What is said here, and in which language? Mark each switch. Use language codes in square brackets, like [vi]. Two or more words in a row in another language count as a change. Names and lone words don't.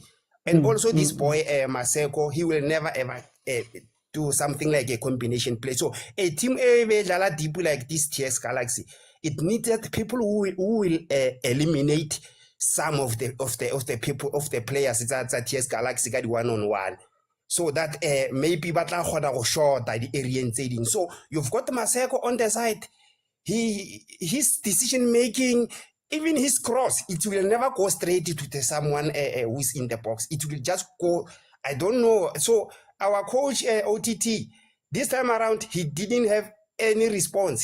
[en] And also this boy Maseko, he will never ever do something like a combination play. So a team deep like this TS Galaxy, it needed people who will eliminate some of the people of the players that TS Galaxy got 1-on-1. So that maybe [tn] batla kgona go shorta di area tse ding. [en] So you've got Maseko on the side. His decision making, even his cross, it will never go straight to someone who's in the box. It will just go, I don't know. So our coach OTT, this time around, he didn't have any response.